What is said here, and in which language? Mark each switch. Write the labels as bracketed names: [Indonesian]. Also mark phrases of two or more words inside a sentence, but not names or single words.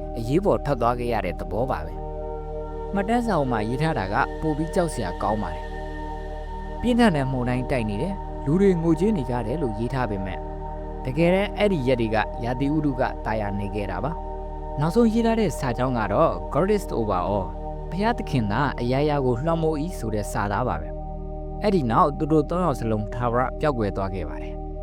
[Burmese] အရေးပေါ်ထွက်သွားခဲ့ရတဲ့သဘောပါပဲမှတ်တမ်းစာအုပ်မှာရေးထားတာကပိုပြီးကြောက်စရာကောင်းပါတယ်ပြင်းထန်တဲ့မှုန်တိုင်းတိုက်နေတယ်လူတွေငိုကြွေးနေကြတယ်လို့ရေးထားပေမဲ့တကယ်တမ်းအဲ့ဒီရက်တွေကရာသီဥတုကတာယာနေခဲ့တာပါနောက်ဆုံးရေးထားတဲ့စာကြောင်းကတော့ [English] God is over all [Burmese] ဘုရားသခင်ကအရာရာကိုလွှမ်းမိုး၏ဆိုတဲ့စာသားပါပဲအဲ့ဒီနောက်သူတို့3ယောက်စလုံးထာဝရပျောက်ကွယ်သွားခဲ့ပါတယ်